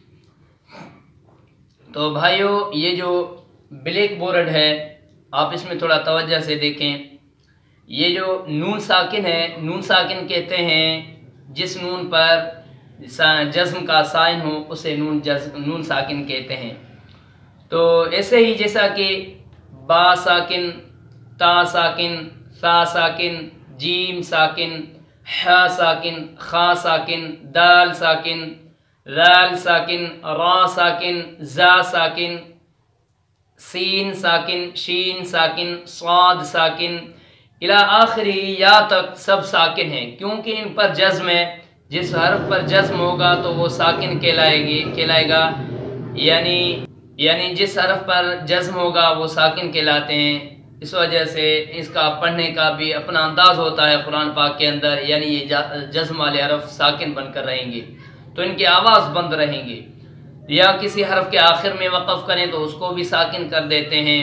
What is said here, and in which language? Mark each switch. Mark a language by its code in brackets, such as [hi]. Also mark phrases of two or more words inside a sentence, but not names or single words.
[ur] تو بھائیو، یہ جو بلیک بورڈ ہے، آپ اس میں تھوڑا توجہ سے دیکھیں۔ یہ جو نون ساکن ہے، نون ساکن کہتے ہیں جس نون پر جزم کا سائن ہو اسے نون ساکن کہتے ہیں۔ تو ایسے ہی جیسا کہ با ساکن، تا ساکن، ثا ساکن، جیم ساکن، ح ساکن، خا ساکن، دال ساکن، رال ساکن، را ساکن، زا ساکن، سین ساکن، شین ساکن، صاد ساکن، الی آخری یا تک سب ساکن ہیں، کیونکہ ان پر جزم ہے۔ جس حرف پر جزم ہوگا تو وہ ساکن کہلائے گا، یعنی جس حرف پر جزم ہوگا وہ ساکن کہلاتے ہیں۔ اس وجہ سے اس کا پڑھنے کا بھی اپنا انداز ہوتا ہے قرآن پاک کے اندر، یعنی یہ جزم والے حرف ساکن بن کر رہیں گے تو ان کی آواز بند رہیں گے، یا کسی حرف کے آخر میں وقف کریں تو اس کو بھی ساکن کر دیتے ہیں۔